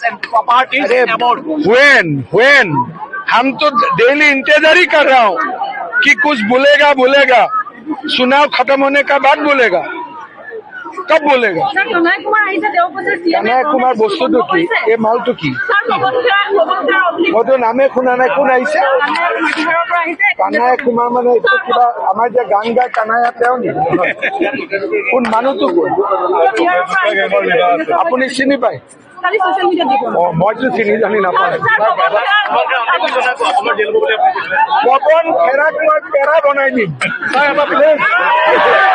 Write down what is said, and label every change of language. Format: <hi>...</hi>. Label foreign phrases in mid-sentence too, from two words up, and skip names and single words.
<hi>When हम तो डेली इंतजारी कर रहा हूँ कि कुछ बोलेगा चुनाव खत्म होने का बाद बोलेगा कब बोलेगा</hi> <as>কানাই কুমাৰ বস্তুটো কি এই মালটো কি মইতো নামে শুনা নাই কোন আহিছে কানাই কুমাৰ মানে এইটো কিবা আমাৰ যে গান গায় কানাই তেওঁ নেকি কোন মানুহটো কোন আপুনি চিনি পায় মইতো চিনি জানি নাপাওঁ পৱন খেৰাক মই পেৰা বনাই দিম</as>